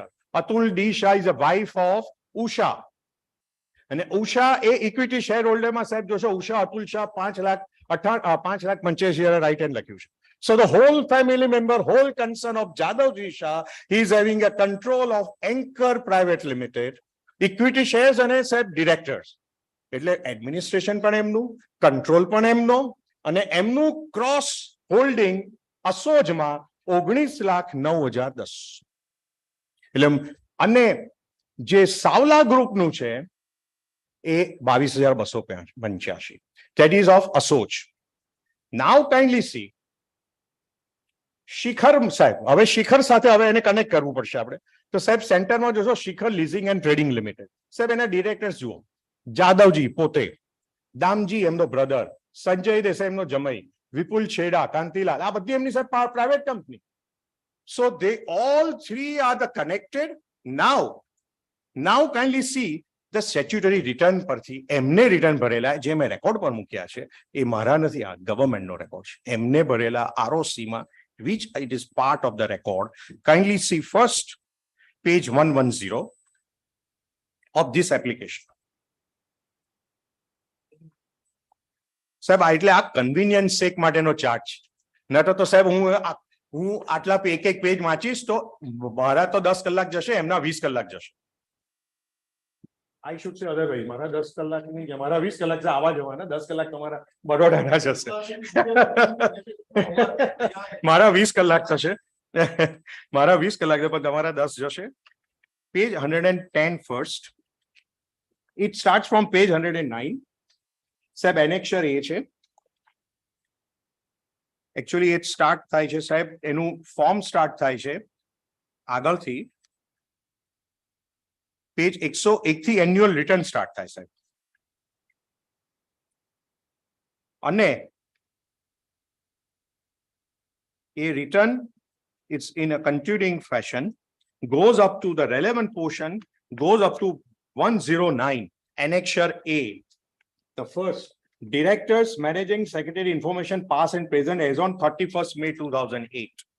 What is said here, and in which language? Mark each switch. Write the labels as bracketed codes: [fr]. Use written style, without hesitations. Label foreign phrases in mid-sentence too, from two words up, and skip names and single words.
[gu] અતુલ ડી શાહ [en] is a wife of [gu] ઉષા, અને ઉષા એ [en] equity share [gu] હોલ્ડરમાં સાહેબ જોશો ઉષા અતુલ શાહ 5,85,000 [en] right hand [gu] લખ્યું છે. [en] So the whole family member, whole concern of Jadavji Shah, he is having a control of Anchor Private Limited, equity shares and said directors. [gu] એટલે એડમિનિસ્ટ્રેશન પણ એમનું, કંટ્રોલ પણ એમનો, અને એમનું [en] cross holding [gu] અસોજમાં 19,09,010. એટલે અને જે સાવલા ગ્રુપનું છે એ 22,285. [en] That is of Asoj. Now kindly see. [gu] શિખર સાહેબ, હવે શિખર સાથે હવે એને કનેક્ટ કરવું પડશે આપણે. તો સાહેબ સેન્ટરમાં જોશો શિખર લીઝિંગ એન્ડ ટ્રેડિંગ લિમિટેડ. સાહેબ એના ડિરેક્ટર્સ જુઓ, જાદવજી પોતે, દામજી એમનો બ્રધર, સંજય દેસાઈ એમનો જમઈ, વિપુલ છેડા, કાંતિલાલ, આ બધી એમની સાહેબ [en] private company. સો they all three are the connected. Now kindly see the statutory return [gu] પરથી એમને રિટર્ન ભરેલા જે મેં રેકોર્ડ પર મૂક્યા છે એ મારા નથી, આ ગવર્મેન્ટનો રેકોર્ડ છે. એમને ભરેલા ROC માં [en] which it is part of the record. Kindly see first page 110 of this application. [gu] સાહેબ એટલે આ [en] convenience sake [gu] માટેનો ચાર્ટ છે. ન તો સાહેબ હું આટલા એક પેજ વાંચીશ તો મારા તો 10 કલાક જશે, એમના 20 કલાક જશે. [en] I should say otherwise. [gu] મારા 10 કલાક નહીં, મારા 20 કલાક છે આવા જવાના, 10 કલાક તમારા બરોડાના જશે. મારા 20 કલાક થશે, મારા 20 કલાક પણ તમારા 10 જશે. [en] Page 110 first. It starts from page 109. [gu] સાહેબ annexure A છે. [en] Actually it start [gu] થાય છે સાહેબ, એનું [en] form start [gu] થાય છે આગળથી. [en] પેજ 101 થી annual return start [gu] થાય સાહેબ, અને એ [en] રિટર્ન it's in a continuing fashion, goes up to the relevant portion, goes up to 109, annexure A. The first, directors, managing secretary information past and present as on 31st May 2008.